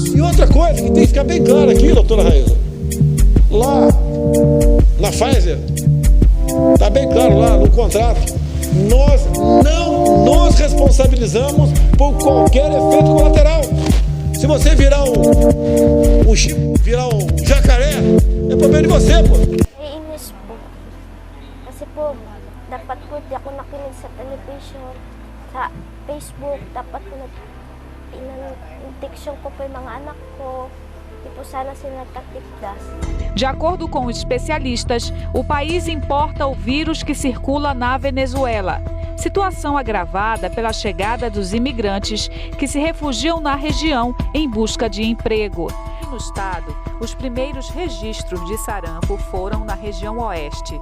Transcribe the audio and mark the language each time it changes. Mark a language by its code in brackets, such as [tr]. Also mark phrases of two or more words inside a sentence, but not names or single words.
[pt] E outra coisa que tem que ficar bem claro aqui, doutora Raíza, lá na Pfizer, está bem claro lá no contrato, nós não nos responsabilizamos por qualquer efeito colateral. Se você virar um chip, virar um jacaré, é problema de você, pô. [tl] Naiinis po. Kasi po, dapat po di ako nakinig sa television, sa Facebook, dapat po nag-injection ko po yung mga anak ko. [pt] De acordo com especialistas, o país importa o vírus que circula na Venezuela. Situação agravada pela chegada dos imigrantes que se refugiam na região em busca de emprego. No estado, os primeiros registros de sarampo foram na região oeste.